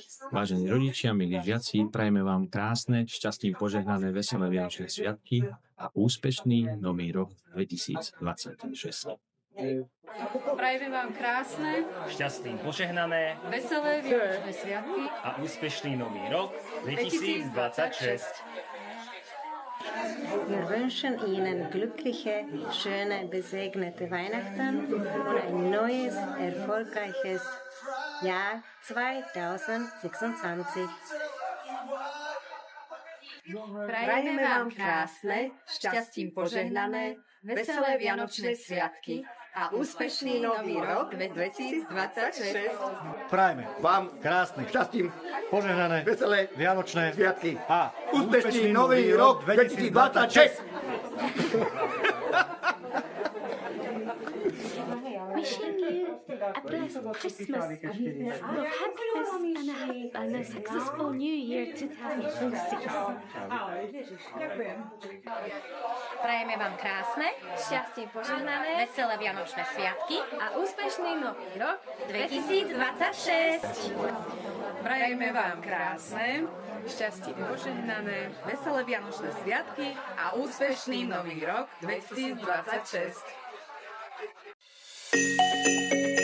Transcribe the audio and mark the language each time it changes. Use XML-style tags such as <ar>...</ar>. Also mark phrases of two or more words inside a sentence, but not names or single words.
<sk>Vážení rodičia, milí žiaci, prajeme vám krásne, šťastný, požehnané, veselé Vianočné sviatky a úspešný nový rok 2026. Prajeme vám krásne, šťastný, požehnané veselé Vianočné sviatky a úspešný nový rok 2026.</sk> <de>Wir wünschen Ihnen glückliche, schöne, besegnete Weihnachten und ein neues, erfolgreiches Jahr 2026.</de> <sk>Prajeme vám krásne, šťastím požehnané, veselé Vianočné sviatky a úspešný nový rok 2026. Prajme vám krásne, šťastím, požehnané, veselé Vianočné sviatky a úspešný nový rok 2026.</sk> <en>Wishing you a blessed Christmas, of happiness and a successful New Year 2026.</en> <sk>Prajeme vám krásne, Šťastie požehnané veselé Vianočné sviatky a úspešný nový rok 2026. Prajeme vám krásne, šťastie požehnané, veselé Vianočné sviatky a úspešný nový rok 2026.</sk>